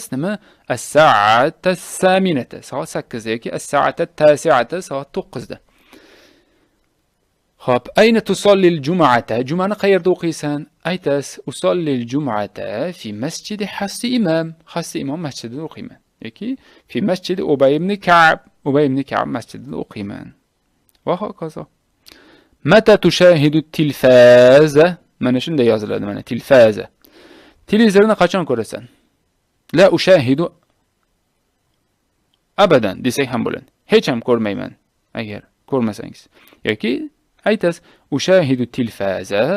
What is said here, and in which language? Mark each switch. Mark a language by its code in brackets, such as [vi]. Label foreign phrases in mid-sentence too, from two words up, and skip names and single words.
[ar] Nima? الساعة الثامنة. [uz] Soat 8da yoki [ar] الساعة التاسعة. [uz] Soat 9da. [ar] Xo'p, أين تصلي الجمعة? [uz] Jumani qayerda o'qiysan? Aytasiz, [ar] أصلي الجمعة في مسجد حاسي إمام. [uz] Hassi imom masjidida o'qiyman. [ar] Yoki في مسجد أبي بن كعب. [uz] Ubay ibn Ka'b masjidida o'qiyman. Va hokazo. [ar] متى تشاهد التلفاز? [uz] Mana shunday yoziladi, mana tilfaza. Televizorni qachon ko'rasan? [ar] لا أشاهد أبدا [uz] desak ham bo'ladi. Hech ham ko'rmayman agar ko'rmasangiz. Yoki aytasiz, [ar] أشاهد التلفاز?